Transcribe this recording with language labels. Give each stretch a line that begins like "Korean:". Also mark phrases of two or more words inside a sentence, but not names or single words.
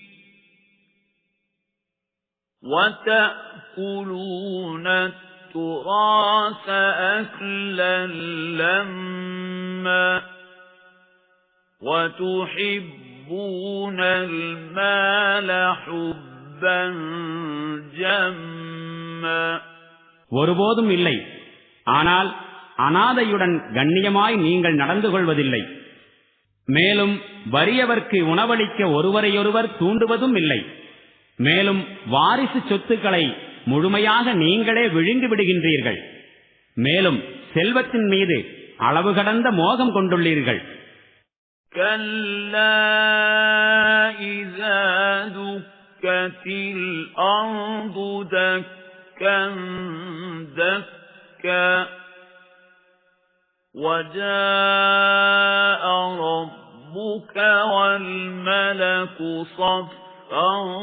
Arabic: وَتَأْكُلُونَ التُّرَاثَ أَكْلًا لَمًّا وَتُحِبُّونَ الْمَالَ حُبًّا جَمًّا.
Tamil: ஒருபோதும் இல்லை, ஆனால் அனாதையுடன் கண்ணியமாய் நீங்கள் நடந்து கொள்வதில்லை. மேலும் வறியவர்க்கு உணவளிக்க ஒருவரையொருவர் தூண்டுவதும் இல்லை. மேலும் வாரிசு சொத்துக்களை முழுமையாக நீங்களே விழுங்கி விடுகின்றீர்கள். மேலும் செல்வத்தின் மீது அளவு கடந்த மோகம் கொண்டுள்ளீர்கள்.
Arabic: كَلَّا إِذَا دُكَّتِ الْأَرْضُ دَكًّا دَكًّا وَجَاءَ رَبُّكَ وَالْمَلَكُ صَفًّا